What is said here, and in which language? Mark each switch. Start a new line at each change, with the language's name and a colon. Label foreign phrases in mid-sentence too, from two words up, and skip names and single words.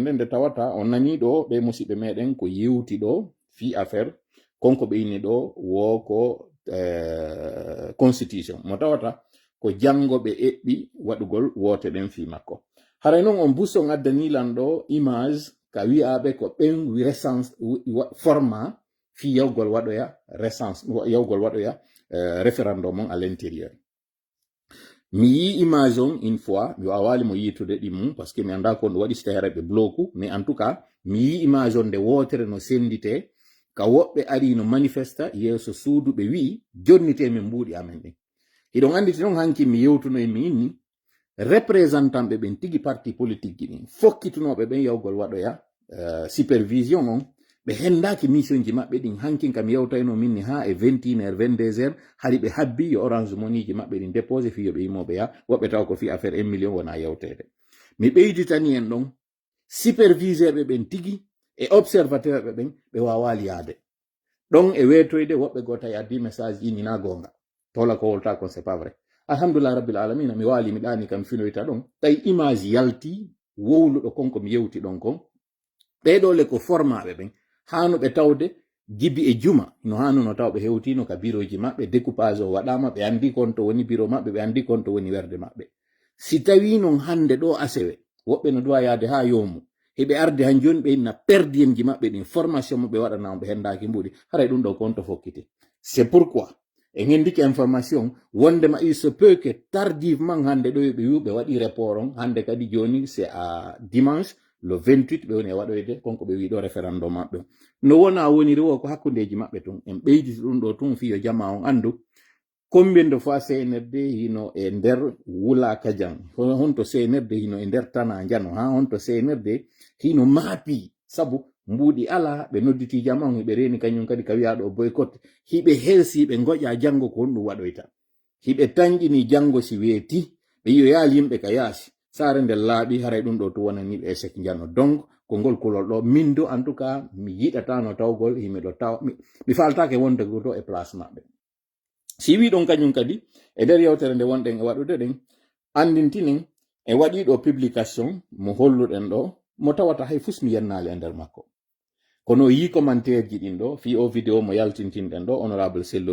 Fula: nde nde tawata on nani ɗo ɓe musidɓe meɗen ko yewti ɗo fi affaire konko ɓe inni ɗo wo ko constitution mo tawata ko jangoɓe eɓɓi waɗugol wote ɗen fi makko haray noon on busson addanilan ɗo image ka wi'aɓe ko ɓen recense format fi yawgol waɗoya recense yawgol waɗoya référendum on
French: à l'intérieur
Fula: mi yi image on
French: une fois
Fula: mi wawali mo yitude ɗimmum
French: par ce que
Fula: mi anda ko ɗo waɗi so tawi ɓe bloku
French: mais en tout cas
Fula: mi yi image on nde wotere no sendite ka woɓɓe ari no manifesta yeeso suudu ɓe wi'i jonnite min mbuuɗi amen ɗin hiɗon anditi noon hanki mi yewtuno e mi inni représentant ɓe ɓen tigi
French: parti politique
Fula: ji ɗin fokkitunoɓe ɓen yawgol waɗoya supervision on ɓe hendaki mission ji maɓɓe ɗin hankin kam yewtayno minni ha e 21h 22h hari ɓe habbi yo orange money ji maɓɓe ɗin déposé fi yoɓe yimoɓe ya woɓɓe taw ko fi affaire 1 million wona yewtede mi ɓeyditani en ɗon superviseur ɓe ɓen tigi e observateur ɓe ɓen ɓe wawali yaade ɗon e wetoyde woɓɓe go tawi addi message ji nina gonga tola ko wolta kon
French: c'est pas vrai
Arabic: الحمد لله رب العالمين
Fula: mi wali mi ɗani kam finoyta ɗon tawi image yalti wowluɗo konko mi yewti ɗon kon ɓeɗole ko formaɓe ɓen hanuɓe tawde gibi e juma no hanuno taw ɓe hewtino ka bureau ji maɓɓe découpage o waɗama ɓe andi kon to woni bureau maɓɓe ɓe andi kon to woni werde maɓɓe si tawi non hande ɗo asewe woɓɓe no duwa yaade ha yomu heɓe arde han joni ɓe inna perdi en ji maɓɓe ɗin formation mo ɓe waɗanamo ɓe hendaki mbuɗi haray ɗum ɗo konto fokkiti
French: c'est pourquoi
Fula: e gendiki information wondema
French: il se peut que tardivement
Fula: hande ɗo ɓe wi ɓe waɗi report on hande kadi joni c'est
French: à dimanche le 28
Fula: ɓe woni e waɗoyde konko ɓe wi ɗo référendum maɓɓe no wona woniri o ko hakkundeji maɓɓe tun en ɓeyditi ɗum ɗo tun fiyo jama on andu
French: combien de fois
Fula: CNRD hino e nder wula kadian honto CNRD hino e nder tana jano ha honto CNRD hino maapi sabu mbuɗi ala ɓe nodditi jama on hiɓe reni kañum kadi ka wiyaɗo boycott hiɓe helsi ɓe goƴa janggo ko honɗum waɗoyta hiɓe tanƴini janggo si weeti ɓe yiyo yaali yimɓe ka yaasi sare nder laaɓi haray ɗum ɗo to wonani ɓe échec jano donc ko ngol kulol ɗo min do
French: en tout cas
Fula: mi yiɗatano tawgol himɓe ɗo taw mi faltake wonde ɗo e place maɓɓe si wi ɗon kañum kadi e nder yewtere nde wonɗen e waɗude ɗen andintinen e waɗi ɗo publication mo holluɗen ɗo mo tawata hay fus mi yennali e nder makko kono yi commentaire ji ɗin ɗo fi o vidéo mo yaltintinɗen ɗo honorable Sello